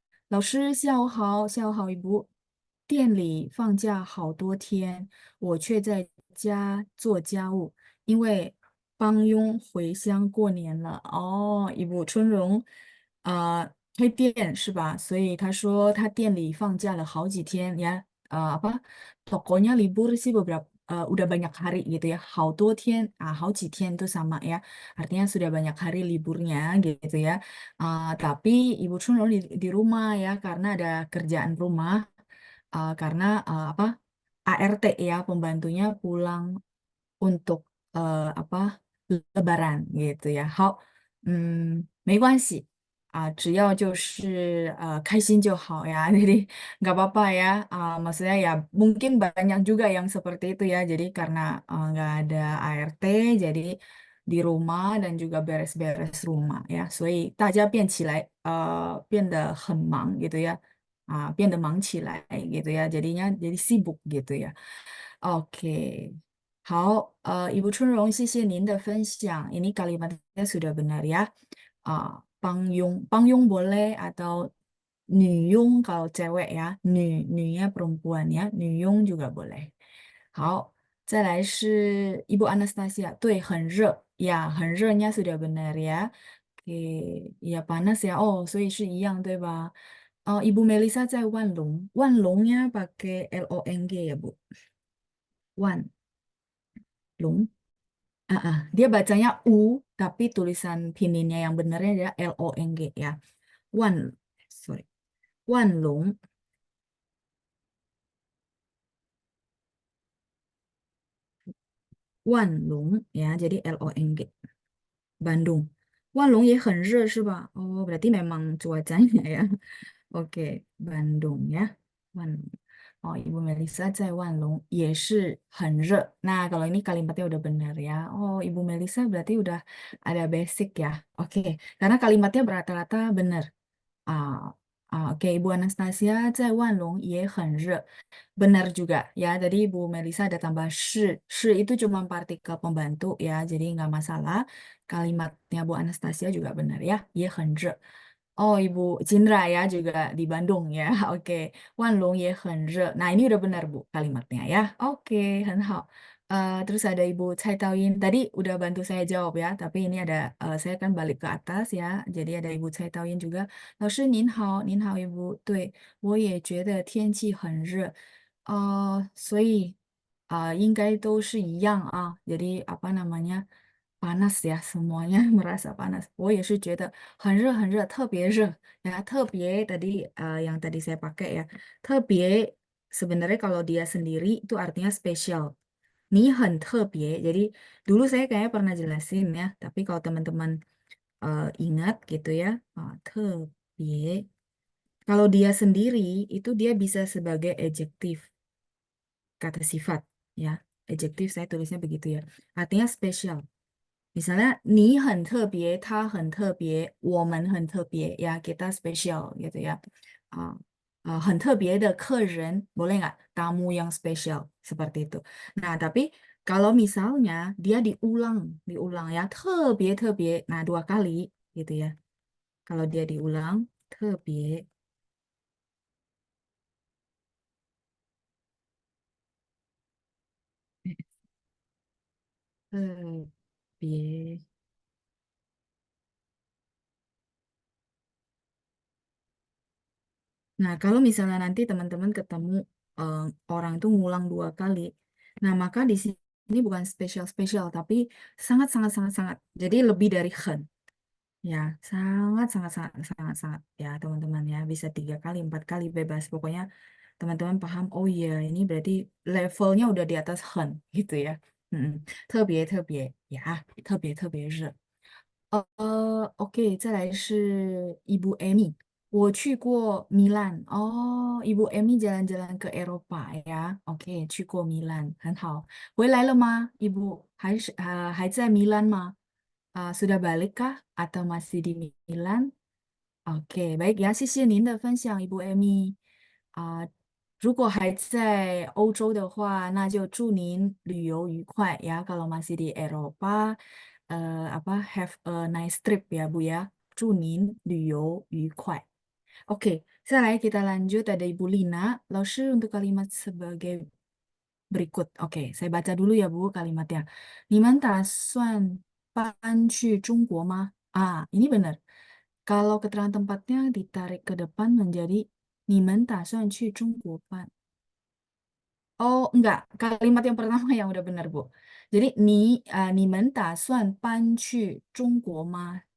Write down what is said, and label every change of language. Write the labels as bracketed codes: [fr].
[zh] 老师下午好，下午好，一部。店里放假好多天，我却在家做家务，因为帮佣回乡过年了。哦，一部春荣，开店是吧？所以他说他店里放假了好几天ya. [id] Apa? Tokonya libur sih beberapa, udah banyak hari gitu ya. [zh] 好多天, 好几天 [id] itu sama ya. Artinya sudah banyak hari liburnya gitu ya. Tapi Ibu Chunrong di rumah ya karena ada kerjaan rumah. Karena apa? ART ya pembantunya pulang untuk apa? Lebaran gitu ya. [zh] 好, 没关系，只要就是开心就好ya. [id] Jadi nggak apa-apa ya. Maksudnya ya mungkin banyak juga yang seperti itu ya. Jadi karena nggak ada ART, jadi di rumah dan juga beres-beres rumah ya. [zh] 所以大家变起来，变得很忙gitu ya. 变得忙起来gitu ya. [id] Jadinya jadi sibuk gitu ya. Oke. [zh] 好, Ibu Chunrong, 谢谢您的分享. [id] Ini kalimatnya sudah benar ya. Pangyung boleh atau nyung kalau cewek ya. Nyunya perempuan ya. Nyung juga boleh. [zh] 好，再来是 Ibu Anastasia. 对，很热 ya, 很热nya [id] sudah benar ya. ya panas ya. Oh, [zh] 所以是一样对吧？ [id] 哦，Ibu Melisa [zh] 在万隆，万隆 [id] ya pakai LONG ya Bu. [zh] 万隆. [id] Dia bacanya U, tapi tulisan pininnya yang benarnya adalah LONG ya. Wan, sorry. Wanlong, Wanlong ya, jadi LONG. Bandung. Wanlong [zh] 也很热是吧? [id] Oh, berarti memang cuacanya ya. Oke, Bandung ya. Wanlong. Oh, Ibu Melisa [zh] 在万隆也是很热. [id] Nah, kalau ini kalimatnya udah benar ya. Oh, Ibu Melisa berarti udah ada basic ya. Oke, karena kalimatnya berrata-rata benar. Ah, oke, Ibu Anastasia [zh] 在万隆也很热. [id] Benar juga ya. Tadi Ibu Melisa ada tambah shi itu cuma partikel pembantu ya, jadi nggak masalah. Kalimatnya Bu Anastasia juga benar ya. [zh] 也很热. [id] Oh, Ibu Cindra ya juga di Bandung ya. [zh] Oke, 万隆也很热. [id] Nah, ini udah benar Bu kalimatnya ya. Oke, [zh] 很好. [id] Terus ada Ibu Cai Taoyin. Tadi udah bantu saya jawab ya, tapi ini ada saya kan balik ke atas ya. Jadi ada Ibu Cai Taoyin juga. [zh] 老师您好，您好， [id] Ibu。 [zh] 对，我也觉得天气很热。所以应该都是一样啊. [id] Jadi apa namanya panas ya semuanya merasa panas. [zh] 我也是觉得很热很热，特别热ya. [id] 特别 yang tadi saya pakai ya. 特别 sebenarnya kalau dia sendiri itu artinya spesial. [zh] 你很特别. [id] Jadi dulu saya kayaknya pernah jelasin ya. Tapi kalau teman-teman ingat gitu ya. [zh] 特别. [id] Kalau dia sendiri itu dia bisa sebagai adjektif kata sifat ya. Adjektif saya tulisnya begitu ya. Artinya spesial. Misalnya, [zh] 你很特别，他很特别，我们很特别 [id] ya kita spesial gitu ya. [zh] 很特别的客人 [id] boleh nggak? Tamu yang spesial seperti itu. Nah, tapi kalau misalnya dia diulang ya, [zh] 特别特别, [id] nah 2 kali gitu ya. Kalau dia diulang, [zh] 特别特别 [id] Nah, kalau misalnya nanti teman-teman ketemu eh, orang itu ngulang 2 kali, nah maka di sini bukan spesial-spesial, tapi sangat-sangat-sangat-sangat. Jadi lebih dari hen, ya sangat-sangat-sangat-sangat-sangat ya teman-teman ya. Bisa 3 kali, 4 kali bebas. Pokoknya teman-teman paham. Oh iya, ini berarti levelnya udah di atas hen gitu ya. [zh] 特别特别呀，特别特别热。 OK，再来是 Ibu Emi。 我去过米兰哦，Ibu Emi [id] jalan-jalan ke Eropa ya. [zh] Oke，去过米兰，很好。回来了吗，Ibu？还在米兰吗？ [id] sudah balik kah? Atau masih di Milan? OK，baik ya， [zh] 谢谢您的分享， [id] Ibu Emi。 [zh] 如果还在欧洲的话，那就祝您旅游愉快ya. [id] Kalau masih di Eropa, [en] have a nice trip [id] ya Bu ya. [zh] 祝您旅游愉快.Oke, 再来 [id] kita lanjut ada Ibu Lina. 老师 untuk kalimat sebagai berikut. Oke, saya baca dulu ya Bu kalimatnya. [zh] 你们打算搬去中国吗? [id] Ini benar. Kalau keterangan tempatnya ditarik ke depan menjadi [zh] 你们打算去中国办. [id] Oh, enggak. Kalimat yang pertama yang udah benar, Bu. [zh] Jadi, 你们打算搬去中国吗?